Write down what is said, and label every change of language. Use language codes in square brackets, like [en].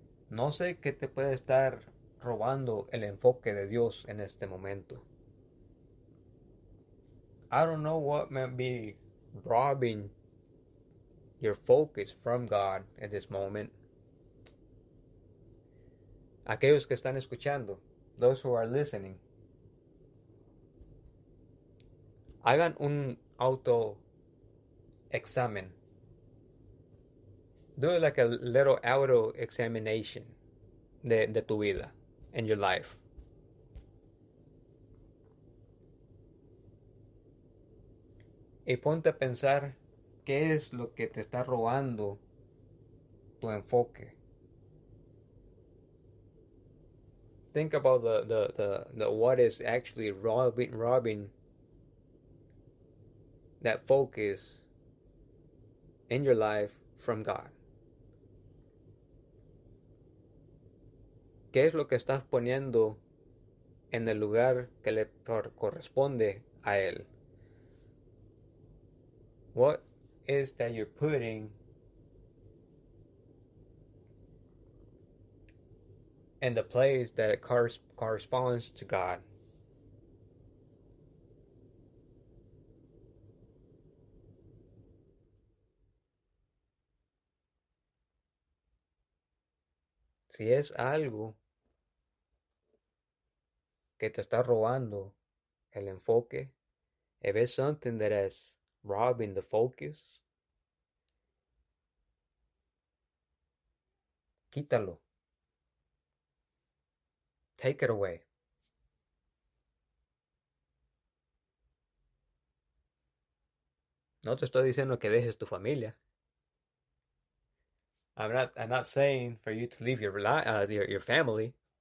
[es] No sé qué te puede estar robando el enfoque de Dios en este momento. [en] I don't know what may be robbing your focus from God at this moment. [es] Aquellos que están escuchando, [en] those who are listening, [es] hagan un auto examen. [en] Do like a little auto examination [es] de tu vida, [en] in your life. [es] Y ponte a pensar qué es lo que te está robando tu enfoque. [en] Think about the what is actually robbing that focus in your life from God. [es] ¿Qué es lo que estás poniendo en el lugar que le corresponde a él? [en] What is that you're putting in the place that it corresponds to God? [es] Si es algo que te está robando el enfoque, [en] if it's something that is robbing the focus, [es] quítalo. [en] Take it away. [es] No te estoy diciendo que dejes tu familia. [en] I'm not saying for you to leave your family.